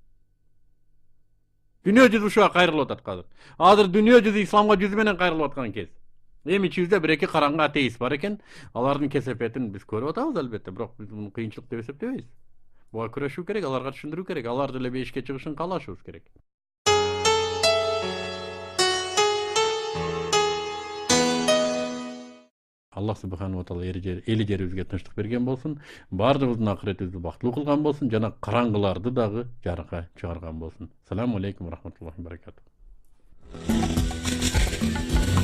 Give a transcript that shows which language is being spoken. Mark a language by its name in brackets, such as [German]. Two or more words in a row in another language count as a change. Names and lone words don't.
[Kyrgyz] Дүйнө жүзү ушуга кайрылып атат азыр. Азыр дүйнө жүзү исламга жүзү менен кайрылып аткан кез. Эми ичибизде бир-эки караңгы атеист бар экен. Алардын кесепетин биз көрүп атабыз албетте, бирок биз муну кыйынчылык деп эсептебейбиз. Буга күрөшүү керек, аларга түшүндүрүү керек, алар деле бейишке чыгышын каалашыбыз керек. [Arabic] الله سبحانه وتعالى [Kyrgyz] эли жерибизге тынчтык берген болсун, баардыгыбыздын акыретибизди бактылуу кылган болсун, жана караңгыларды дагы жарыкка чыгарган болсун. [Arabic] السلام عليكم ورحمة الله وبركاته.